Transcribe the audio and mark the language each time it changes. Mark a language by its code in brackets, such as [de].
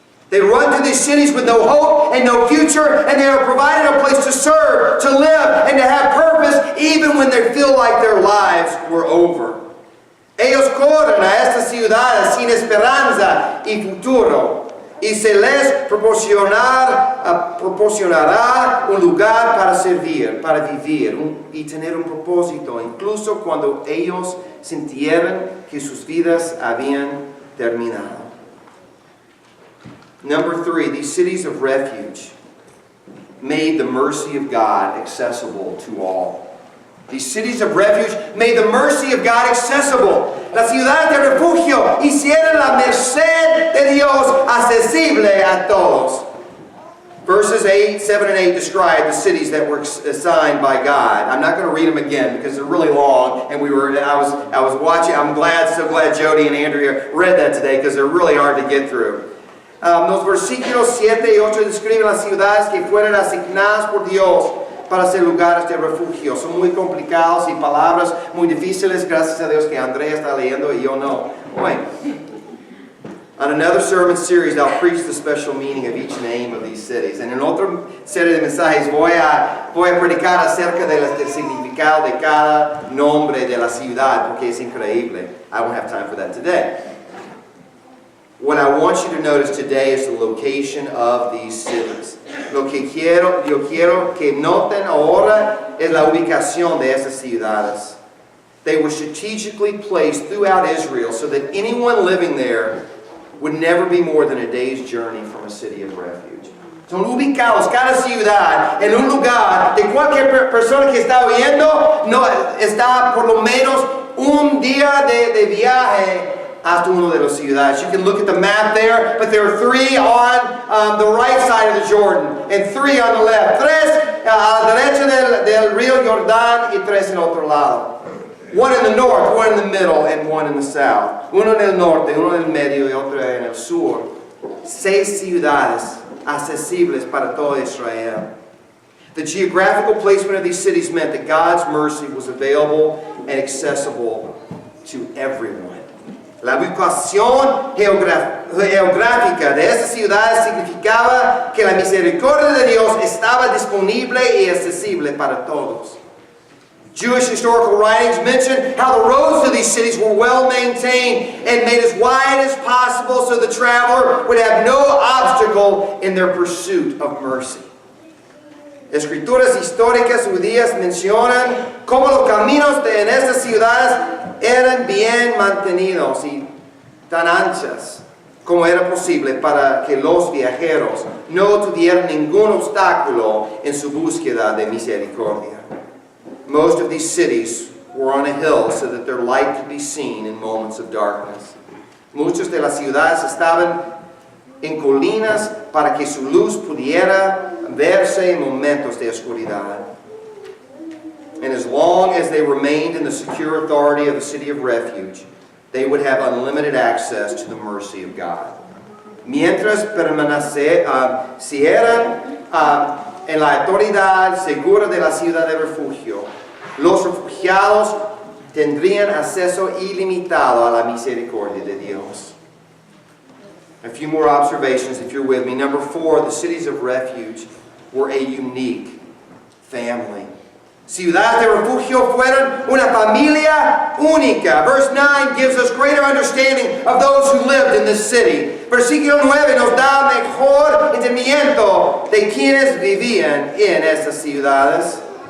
[en] They run to these cities with no hope and no future, and they are provided a place to serve, to live, and to have purpose, even when they feel like their lives were over. [es] Ellos corren a estas ciudades sin esperanza y futuro, y se les proporcionará un lugar para servir, para vivir y tener un propósito, incluso cuando ellos sintieran que sus vidas habían terminado. [en] Number 3, these cities of refuge made the mercy of God accessible to all. These cities of refuge made the mercy of God accessible. [es] Las ciudades de refugio hicieron la merced de Dios accesible a todos. [en] Verses 7 and 8 describe the cities that were assigned by God. I'm not going to read them again because they're really long, and I was watching. I'm so glad Jody and Andrea read that today because they're really hard to get through. [es] Los versículos 7 y 8 describen las ciudades que fueron asignadas por Dios para ser lugares de refugio. Son muy complicados y palabras muy difíciles. Gracias a Dios que Andrea está leyendo y yo no. [en] On another sermon series, I'll preach the special meaning of each name of these cities. [es] En otra serie de mensajes voy a predicar acerca del significado de cada nombre de la ciudad, porque es increíble. [en] I won't have time for that today. What I want you to notice today is the location of these cities. [es] Yo quiero que noten ahora es la ubicación de estas ciudades. [en] They were strategically placed throughout Israel so that anyone living there would never be more than a day's journey from a city of refuge. [es] Son ubicados cada ciudad en un lugar de cualquier persona que está viendo, no está por lo menos un día de viaje hasta una de las ciudades. [en] You can look at the map there, but there are 3 on the right side of the Jordan and 3 on the left. [es] 3 a la derecha del río Jordán y 3 en otro lado. [en] 1 in the north, 1 in the middle, and 1 in the south. [es] Uno en el norte, uno en el medio y otro en el sur. 6 ciudades accesibles para todo Israel. [en] The geographical placement of these cities meant that God's mercy was available and accessible to everyone. [es] La ubicación geográfica de estas ciudades significaba que la misericordia de Dios estaba disponible y accesible para todos. [en] Jewish historical writings mention how the roads to these cities were well maintained and made as wide as possible so the traveler would have no obstacle in their pursuit of mercy. [es] Escrituras históricas judías mencionan cómo los caminos en estas ciudades eran bien mantenidos y tan anchas como era posible para que los viajeros no tuvieran ningún obstáculo en su búsqueda de misericordia. [en] Most of these cities were on a hill so that their light could be seen in moments of darkness. [es] Muchas de las ciudades estaban en colinas para que su luz pudiera verse en momentos de oscuridad. [en] And as long as they remained in the secure authority of the city of refuge, they would have unlimited access to the mercy of God. [es] Mientras permanecieran en la autoridad segura de la ciudad de refugio, los refugiados tendrían acceso ilimitado a la misericordia de Dios. [en] A few more observations if you're with me. Number 4, the cities of refuge were a unique family. [es] Ciudades de refugio fueron una familia única. [en] Verse 9 gives us greater understanding of those who lived in this city. [es] Versículo 9 nos da mejor entendimiento de quienes vivían en estas ciudades.